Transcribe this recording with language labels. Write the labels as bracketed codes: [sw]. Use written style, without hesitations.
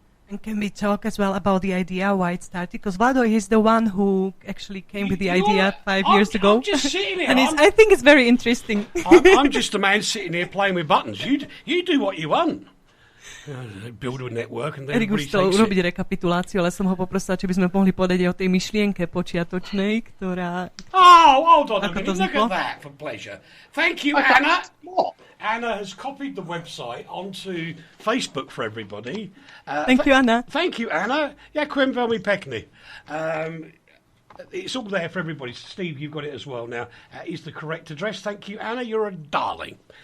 [en] And can we talk as well about the idea, why it started? Because Vlado is the one who actually came with the idea 5 years ago. I'm just sitting here. And I think it's very interesting. I'm just a man sitting here playing with buttons. You do what you want. Build a network and then [sk] Erik už chcel urobiť rekapituláciu, ale som ho poprosila, či by sme mohli povedať o tej myšlienke počiatočnej, ktorá... [en] Oh, hold on a minute. Look at that, for pleasure. Thank you, Anna. Anna has copied the website onto Facebook for everybody. Thank you, Anna. Thank you, Anna. [sk] Ďakujem veľmi pekne. [en] It's all there for everybody. Steve, you've got it as well now. Is the correct address. Thank you, Anna. You're a darling.